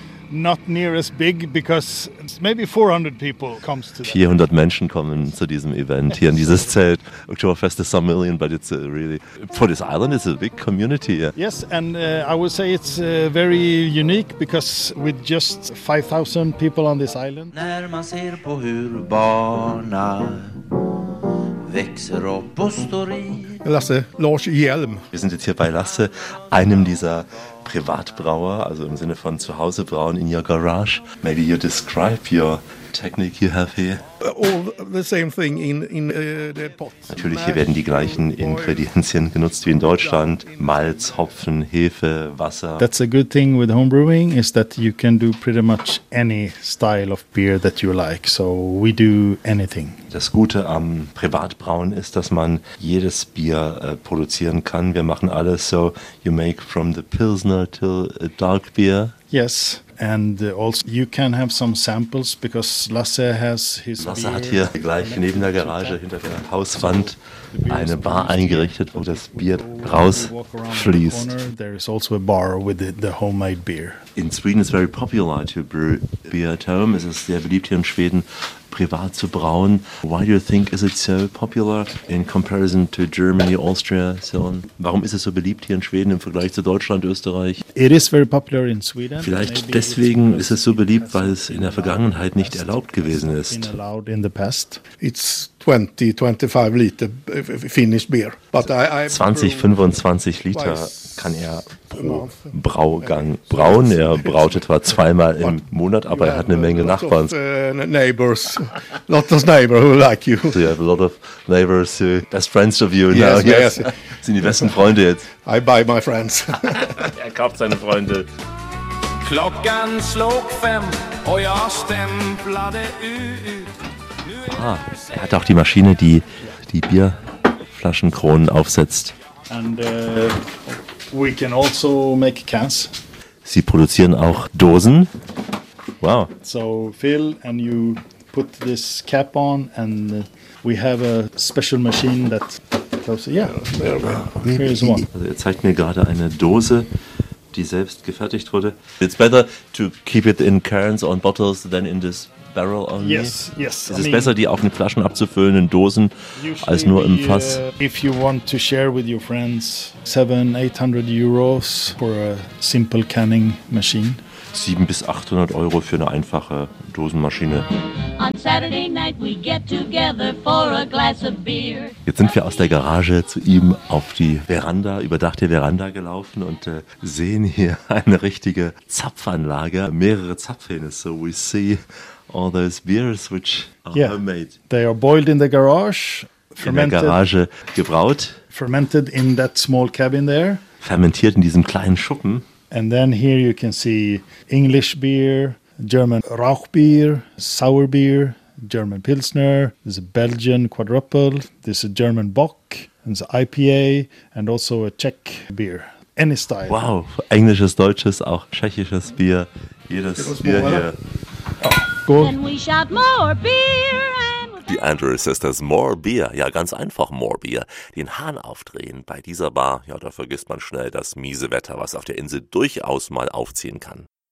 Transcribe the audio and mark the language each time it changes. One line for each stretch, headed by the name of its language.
English: Not near as big, because maybe 400 people comes to.
German: 400 Menschen kommen zu diesem Event hier in dieses Zelt.
English: Oktoberfest is some million, but it's really for this island. It's a big community. Yeah. Yes, and I would say it's very unique because with just 5,000 people on this island.
Swedish: När man ser på hur barna växer upp och står i. Lasse, Lars Hjelm.
German: Wir sind jetzt hier bei Lasse, einem dieser Privatbrauer, also im Sinne von zu Hause brauen
English: in your garage. Maybe you describe your technique you have here. All the same thing in the pot.
German: Natürlich, hier werden die gleichen Ingredienzien genutzt wie in Deutschland. Malz, Hopfen, Hefe, Wasser.
English: That's a good thing with homebrewing is that you can do pretty much any style of beer that you like. So we do anything.
German: Das Gute am Privatbrauen ist, dass man jedes Bier produzieren kann. Wir machen alles.
English: So you make from the Pilsner till a dark beer. Yes. And also you can have some samples because Lasse has his.
German: Lasse hat hier gleich neben der Garage hinter der Hauswand eine Bar eingerichtet, wo das Bier rausfließt.
English: There is also a bar with the homemade beer. In Sweden it's very popular to brew beer at home.
German: Es ist sehr beliebt hier in Schweden, privat zu brauen.
English: Why do you think is it so popular in comparison to Germany, Austria, so on?
German: Warum ist es so beliebt hier in Schweden im Vergleich zu Deutschland, Österreich?
English: It is very popular in Sweden.
German: Vielleicht deswegen ist es so beliebt, weil es in der Vergangenheit nicht erlaubt gewesen ist.
English: It's 20-25 Liter finished beer. But I
German: 20-25 Liter kann er pro Braugang brauen. Er braut etwa zweimal im Monat, aber er hat eine Menge Nachbarn.
English: Lots of neighbors who like you. So you have a lot of neighbors, best friends of you. Yes, now. Yes, yes.
German: Sind die besten Freunde jetzt.
English: I buy my friends.
German: Er kauft seine Freunde.
Swedish: Klockan slog fem,
Danish: og jeg stemplade ud.
German: Ah, er hat auch die Maschine, die die Bierflaschenkronen aufsetzt.
English: And we can also make cans.
German: Sie produzieren auch Dosen.
English: Wow. So Phil, and you put this cap on, and we have a special machine that closes. Yeah. Here's one.
German: Also er zeigt mir gerade eine Dose, die selbst gefertigt wurde.
English: It's better to keep it in cans or in bottles than in this barrel only. Yes, yes.
German: Es ist besser, die auf den Flaschen abzufüllen, in Dosen, als nur im Fass.
English: If you want to share with your friends 700-800 euros for a simple canning machine.
German: 700-800 Euro für eine einfache Dosenmaschine.
English: On Saturday night we get together for a glass of beer.
German: Jetzt sind wir aus der Garage zu ihm auf die Veranda, überdachte Veranda gelaufen und sehen hier eine richtige Zapfanlage, mehrere Zapfhähne.
English: So we see all those beers which are homemade. They are boiled in the garage, fermented.
German: In der Garage gebraut.
English: Fermented in that small cabin there.
German: Fermentiert in diesem kleinen Schuppen.
English: And then here you can see English beer, German Rauchbier, sour beer, German Pilsner, there's a Belgian quadruple, there's a German Bock, there's an IPA and also a Czech beer, any style.
German: Wow, englisches, deutsches, auch tschechisches Bier, jedes Bier hier.
English: Then we shout more beer. Die Andrew Sisters, more beer.
German: Ja, ganz einfach,
English: more beer.
German: Den Hahn aufdrehen bei dieser Bar. Ja, da vergisst man schnell das miese Wetter, was auf der Insel durchaus mal aufziehen kann.